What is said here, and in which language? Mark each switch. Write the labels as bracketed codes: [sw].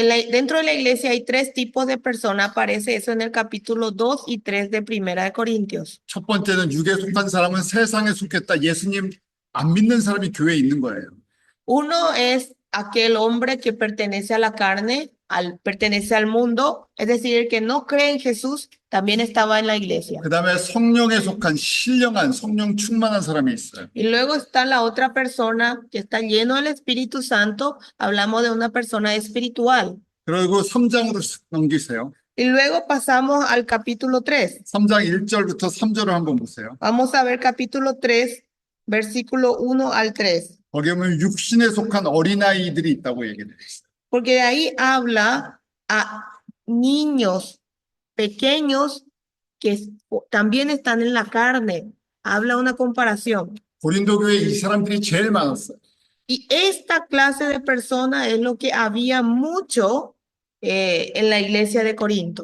[es] Dentro de la iglesia hay tres tipos de personas, aparece eso en el capítulo 2 y 3 de Primera de Corintios. [ko] 첫 번째는 육에 속한 사람은 세상에 속했다. 예수님 안 믿는 사람이 교회에 있는 거예요. [es] Uno es aquel hombre que pertenece a la carne, pertenece al mundo, es decir, el que no cree en Jesús también estaba en la iglesia. [ko] 그 다음에 성령에 속한 신령한 성령 충만한 사람이 있어요. [es] Y luego está la otra persona que está lleno del Espíritu Santo, hablamos de una persona espiritual. [ko] 그리고 3장으로 넘기세요. [es] Y luego pasamos al capítulo 3. [ko] 3장 1절부터 3절을 한번 보세요. [es] Vamos a ver capítulo 3, versículo 1 al 3. [ko] 거기 보면 육신에 속한 어린아이들이 있다고 얘기를 했어요. [es] Porque de ahí habla a niños pequeños que también están en la carne. Habla una comparación. [ko] 고린도 교회에 이 사람들이 제일 많았어요. [es] Y esta clase de personas es lo que había mucho en la iglesia de Corinto.